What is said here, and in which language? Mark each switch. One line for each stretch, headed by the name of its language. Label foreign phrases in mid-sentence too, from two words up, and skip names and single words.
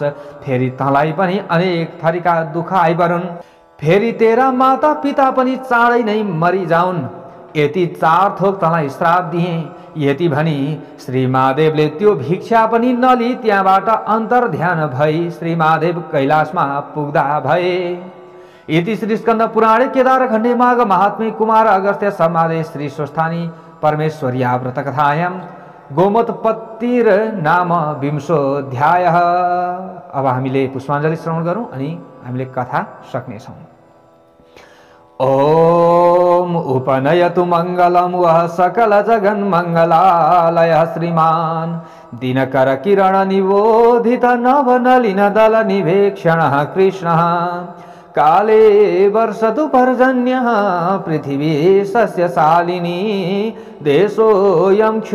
Nepali: फेरि तँलाई पनि अनेक थरीका दुःख आइपरुन्। फेरि तेरा माता पिता पनि चाँडै नै मरिजाउन्। यति 4 थोक तँलाई श्राप दिए। यति भनी श्री महादेवले त्यो भिक्षा पनि नली त्यहाँबाट अन्तर्ध्यान भई श्री महादेव कैलाशमा पुग्दा भए।
Sanskrit: इति श्री स्कन्द पुराणे केदारखण्डे माघ महात्म्ये कुमार अगस्त्य संवादे श्री स्वस्थानी परमेश्वर्या व्रतकथायां गोमोत्पत्तिर नाम 20
Nepali: अब हामीले पुष्पाञ्जली श्रवण गरौँ अनि हामीले कथा सक्नेछौँ।
Sanskrit: ओम उपनयतु मंगलम वह सकल जगन मंगलालय श्रीमान दिनकर किरण निबोधित नव नलिन दल निवेक्षण कृष्ण काले वर्षतु पर्जन्य पृथिवी सस्यशालिनी देशोऽयं